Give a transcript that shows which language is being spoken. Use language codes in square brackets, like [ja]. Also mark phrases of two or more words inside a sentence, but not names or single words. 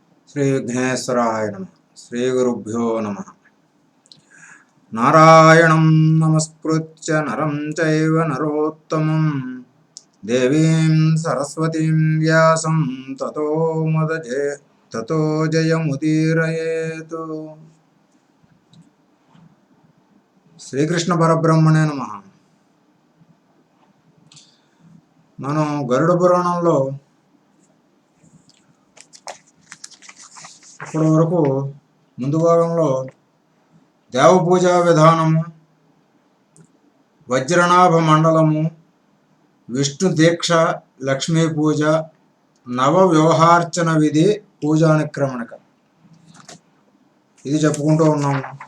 [sa] श्री विघ्नेश्वराय नमः। श्री गुरुभ्यो नमः। नारायणं नमस्कृत्य नरं चैव नरोत्तमं देवीं सरस्वतीं व्यासं ततो जयमुदीरयेतु। శ్రీకృష్ణ పరబ్రహ్మణే నమః. [te] మనం గరుడ పురాణంలో ఇప్పటి వరకు ముందు భాగంలో దేవపూజా విధానము, వజ్రనాభ మండలము, విష్ణు దీక్ష, లక్ష్మీ పూజ, నవ వ్యవహార్చన విధి, పూజానిక్రమణిక ఇది చెప్పుకుంటూ ఉన్నాము.